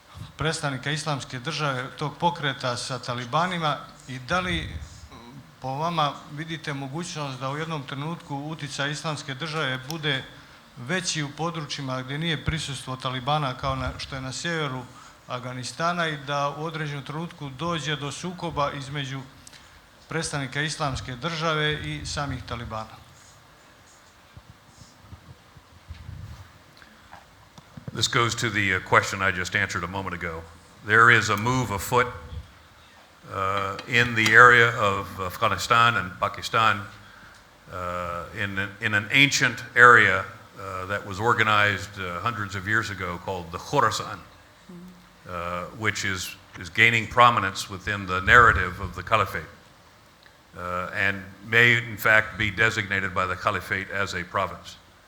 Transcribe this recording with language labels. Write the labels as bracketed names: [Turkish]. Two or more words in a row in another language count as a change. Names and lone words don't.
[Bosnian] predstavnika islamske države, tog pokreta sa talibanima i da li po vama vidite mogućnost da u jednom trenutku utjecaj islamske države bude veći u područjima gdje nije prisustvo talibana kao što je na sjeveru Afganistana i da u određenom trenutku dođe do sukoba između predstavnika islamske države i samih talibana? [English] This goes to the question I just answered a moment ago. There is a move afoot in the area of Afghanistan and Pakistan in an ancient area that was organized hundreds of years ago called the Khorasan, which is gaining prominence within the narrative of the caliphate and may in fact be designated by the caliphate as a province.